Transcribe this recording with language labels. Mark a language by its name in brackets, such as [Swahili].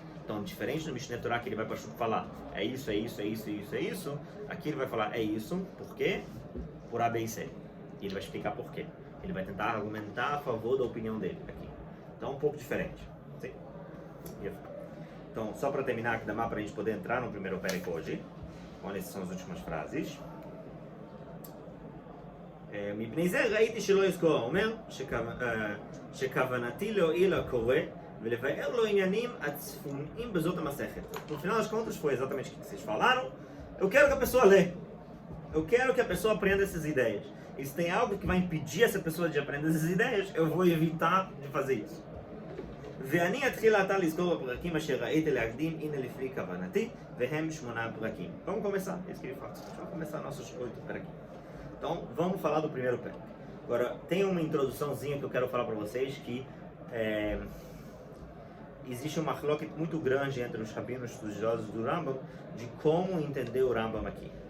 [Portuguese] Então, diferente do Mishneh Torah, que ele vai para falar é isso, é isso, é isso, é isso, é isso, aqui ele vai falar é isso, por quê? Por A, B e C. E ele vai explicar por quê. Ele vai tentar argumentar a favor da opinião dele aqui. Então, um pouco diferente. Sim. Então, só para terminar aqui, dá para a gente poder entrar no primeiro Perek hoje. Olha, essas são as últimas frases. [Hebrew] מפני זה ראיתי שלא יזכור, אומר שכוונתי להועיל לקורא ולבאר לו עניינים הצפוניים בזאת המסכת. [Portuguese] No final das contas foi exatamente o que vocês falaram. Eu quero que a pessoa lê. Eu quero que a pessoa aprenda essas ideias. E se tem algo que vai impedir essa pessoa de aprender essas ideias, eu vou evitar de fazer isso. [Hebrew] ואני אתחיל עתה לזכור בפרקים אשר ראיתי להקדים, הנה לפי כוונתי, והם 8 פרקים. [Portuguese] Vamos começar, é isso que ele fala. Vamos começar nossos 8 peraquim. Então, vamos falar do primeiro pé. Agora, tem uma introduçãozinha que eu quero falar para vocês que existe uma mahloket muito grande entre os rabinos estudiosos do Rambam de como entender o Rambam aqui.